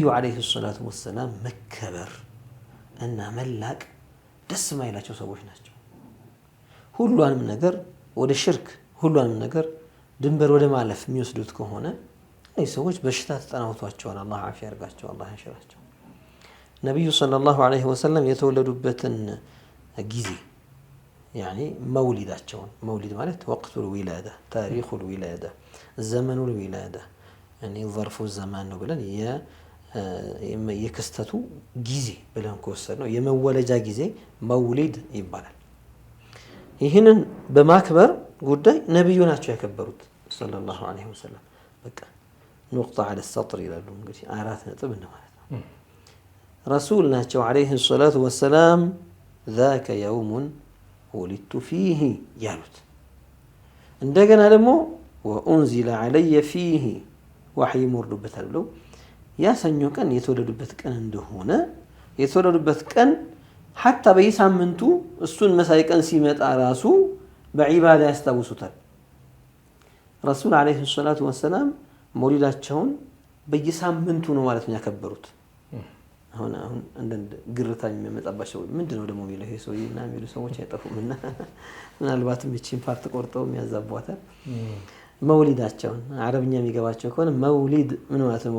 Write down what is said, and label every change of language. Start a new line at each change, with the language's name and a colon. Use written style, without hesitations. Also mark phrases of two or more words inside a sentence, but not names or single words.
Arabic: عليه الصلاة والسلام
Amharic: መከበር እና መላቅ ደስ ማይላቸው ሰዎች ናቸው። ሁሉንም ነገር ወደ ሽርክ ሁሉንም ነገር ድንበር ወደ ማለፍ የሚወስዱት ከሆነ እነዚህ ሰዎች በሽታ ተጠናውቷቸዋል። አላህ አፊያ ያርጋቸው፣ አላህ ያሽራቸው። ነብዩ
Arabic: صلى الله عليه وسلم
Amharic: የተወለዱበትን ጊዜ ያኒ መውሊዳቸውን መውሊድ ማለት
Arabic: وقت الولادة تاريخ الولادة زمن الولادة
Amharic: ያኒ
Arabic: ظرف الزمان
Amharic: ነው ብለን የክስተቱ ጊዜ ብለን ከወሰድነው የመወለጃ ጊዜ መውሊድ ይባላል። ይህንን በማክበር ጉዳይ ነብዩ ናቸው ያከበሩት
Arabic: صلى الله عليه وسلم።
Amharic: በቃ
Arabic: نقطة على السطر
Amharic: ይላሉ እንግዲህ አራት ነጥብ እንደማለት ነው። ረሱል ናቸው
Arabic: عليه الصلاة والسلام ذاك يوم ولدت فيه
Amharic: ያሉት። እንደገና ደግሞ
Arabic: وأنزل علي فيه
Amharic: وحي ሞርዶበታል ብለው ያ ሰኞ ቀን የተወለዱበት ቀን እንደሆነ የተወለዱበት ቀን حتى በየሳምንቱ እሱን መሳይ ቀን ሲመጣ ራሱ በዒባዳ ያስታውሱታል። ረሱል
Arabic: عليه الصلاة والسلام
Amharic: መውሊዳቸውን በየሳምንቱ ነው ማለት ነው ያከበሩት። አሁን አንድ ግርታ የሚመጣባቸው ምንድነው ደግሞ የሚለው ይሄ ሰውዬና የሚሉ ሰዎች አይጠፉምና ምናልባትም እቺን ፓርት ቆርጠው የሚያዛቧታል። መውሊዳቸውን አረብኛ የሚገባቸው ከሆነ መውሊድ ምን ማለት ነው?